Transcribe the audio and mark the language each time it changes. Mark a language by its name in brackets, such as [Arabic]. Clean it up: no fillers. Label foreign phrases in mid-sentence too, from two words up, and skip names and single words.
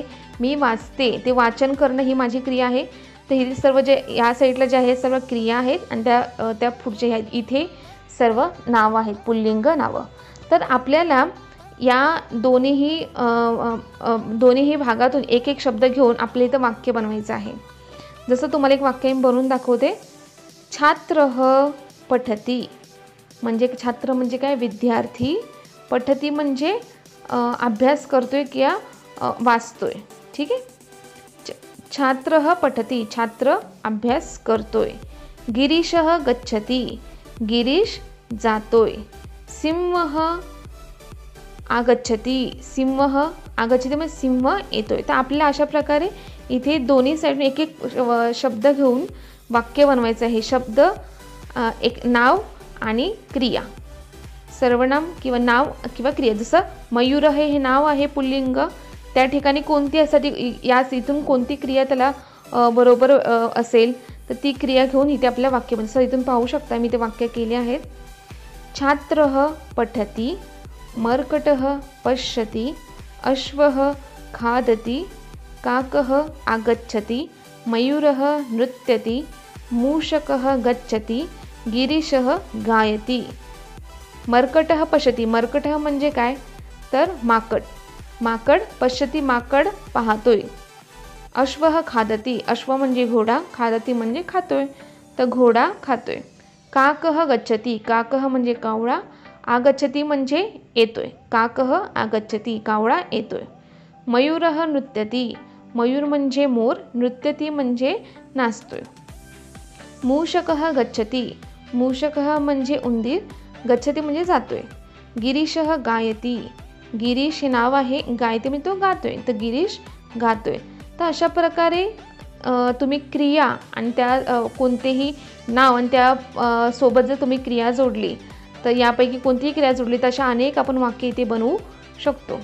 [Marathi] मी वाचते, ते वाचन करणं ही माझी क्रिया आहे. तर ही सर्व जे या साईडला जे आहे सर्व क्रिया आहेत आणि त्या पुढचे आहेत इथे सर्व नावं आहेत, पुल्लिंग नावं. तर आपल्याला या दोन्हीही भागातून एक एक शब्द घेऊन आपल्या इथं वाक्य बनवायचं आहे. जसं तुम्हाला एक वाक्य मी बनवून दाखवते. [Sanskrit] छात्रः पठती, [Marathi] म्हणजे छात्र म्हणजे काय, विद्यार्थी. पठती म्हणजे अभ्यास करतोय किंवा वाचतोय. ठीक आहे. [Sanskrit] छात्रः पठती, [Marathi] छात्र अभ्यास करतोय. [Sanskrit] गिरीशः गच्छति, [Marathi] गिरीश जातोय. [Sanskrit] सिंहः आगच्छति, सिंहः आगच्छति [Marathi] म्हणजे सिंह येतोय. तर आपल्याला अशा प्रकारे इथे दोन्ही साईडून एक एक शब्द घेऊन वाक्य बनवायचं आहे. शब्द, एक नाव आणि क्रिया, सर्वनाम किंवा नाव किंवा क्रिया. जसं मयूर हे नाव आहे पुल्लिंग, त्या ठिकाणी कोणती असाठी याच इथून कोणती क्रिया त्याला बरोबर असेल तर ती क्रिया घेऊन इथे आपल्याला वाक्य बनतं. इथून पाहू शकता मी ते वाक्य केले आहेत. [Sanskrit] छात्रः पठती, मर्कटः पश्यति, अश्वः खादति, काकः आगच्छति, मयूरः नृत्यति, मूषकः गच्छति, गिरीशः गायति. मर्कटः पश्यति, [Marathi] मर्कटः म्हणजे काय तर माकड. माकड पश्यति, माकड पाहतोय. [Sanskrit] अश्वः खादति, [Marathi] अश्व म्हणजे घोडा, खादति म्हणजे खातोय, तर घोडा खातोय. [Sanskrit] काकः गच्छति, [Marathi] काकः म्हणजे कावळा, आगच्छति म्हणजे येतोय. [Sanskrit] काकः आगच्छति, [Marathi] कावळा येतोय. [Sanskrit] मयूरः नृत्यति, [Marathi] मयूर म्हणजे मोर, नृत्यति म्हणजे नाचतोय. [Sanskrit] मूषकः गच्छति, [Marathi] मूषकः म्हणजे उंदीर, गच्छति म्हणजे जातोय. [Sanskrit] गिरीशः गायति, [Marathi] गिरीश हे नाव आहे, गायति म्हणजे तो गातोय, तर गिरीश गातोय. तर अशा प्रकारे तुम्ही क्रिया आणि त्या कोणतेही नाव आणि त्या सोबत जर तुम्ही क्रिया जोडली तर यापैकी कोणतीही क्रिया जोडली तर अशा अनेक आपण वाक्य इथे बनवू शकतो.